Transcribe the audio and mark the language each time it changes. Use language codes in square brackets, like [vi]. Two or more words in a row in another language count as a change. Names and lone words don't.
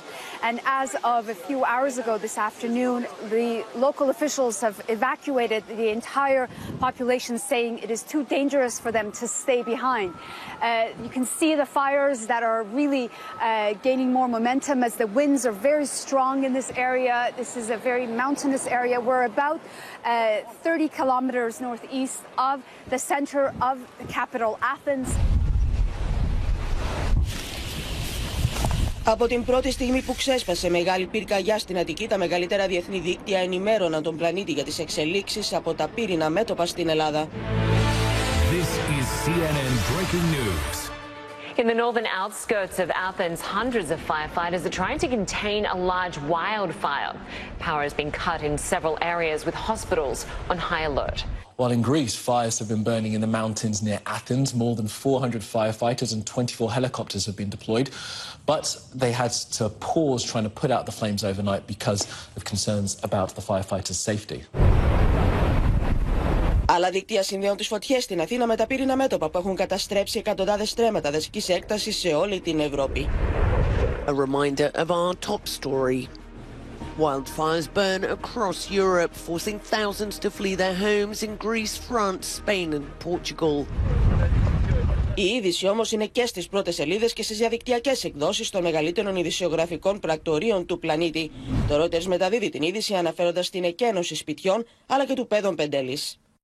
[en] And as of a few hours ago this afternoon, the local officials have evacuated the entire population, saying it is too dangerous for them to stay behind. You can see the fires that are really gaining more momentum as the winds are very strong in this area. This is a very mountainous area. We're about 30 kilometers northeast of the center of the capital, Athens. [el] Από την πρώτη στιγμή που ξέσπασε μεγάλη πυρκαγιά στην Αττική, τα μεγαλύτερα διεθνή δίκτυα ενημέρωναν τον πλανήτη για τις εξελίξεις από τα πύρινα μέτωπα στην Ελλάδα. [en] This is CNN breaking news. In the northern outskirts of Athens, hundreds of firefighters are trying to contain a large wildfire. Power has been cut in several areas with hospitals on high alert. While in Greece, fires have been burning in the mountains near Athens. More than 400 firefighters and 24 helicopters have been deployed. But they had to pause trying to put out the flames overnight because of concerns about the firefighters' safety. [el] Άλλα δίκτυα συνδέουν τις φωτιές στην Αθήνα με τα πύρινα μέτωπα που έχουν καταστρέψει εκατοντάδες στρέμματα δασικής έκτασης σε όλη την Ευρώπη. [en] A reminder of our top story. Wildfires burn across Europe, forcing thousands to flee their homes in Greece, France, Spain and Portugal. [el] Η είδηση όμως είναι και στις πρώτες σελίδες και στις διαδικτυακές εκδόσεις των μεγαλύτερων ειδησεογραφικών πρακτορείων του πλανήτη. Το Reuters μεταδίδει την είδηση αναφέροντας την εκένωση σπιτιών αλλά και του παιδών Πεντέλης.